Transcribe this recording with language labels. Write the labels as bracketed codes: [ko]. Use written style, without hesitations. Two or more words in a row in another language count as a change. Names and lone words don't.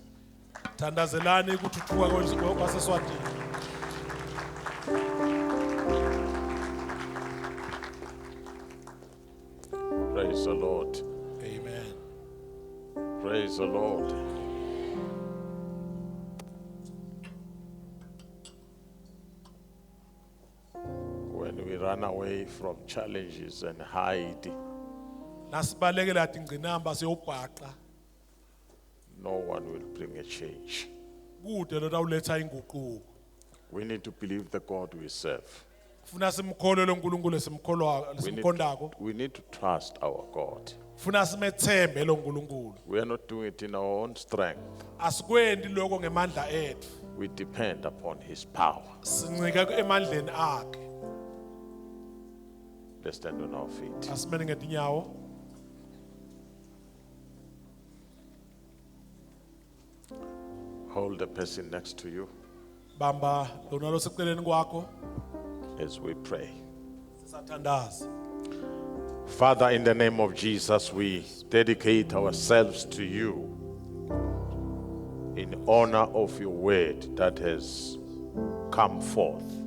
[ss] thandazelani ukuthuthuka kwaseswatini [en] Praise the Lord. amen Praise the Lord. When we run away from challenges and hide, [ss] nasibalekela tingqinamba siyobhaqa [en] no one will bring a change. [ss] kude lo tawuletha inguquko [en] We need to believe the God we serve. [ss] kufuna simkholwe lo nkulunkulu simkhondako [en] We need to trust our God. [ss] kufuna simethembe lo nkulunkulu [en] We are not doing it in our own strength. [ss] asikwendi lokho ngemandla ethu [en] We depend upon His power. [ss] sincika emandleni akhe [en] Let's stand on our feet. [ss] asimene ngetinyawo [en] Hold the person next to you [ss] bamba lona loseceleni kwakho [en] as we pray. [ss] sisathandaza [en] Father, in the name of Jesus, we dedicate ourselves to you in honor of your word that has come forth.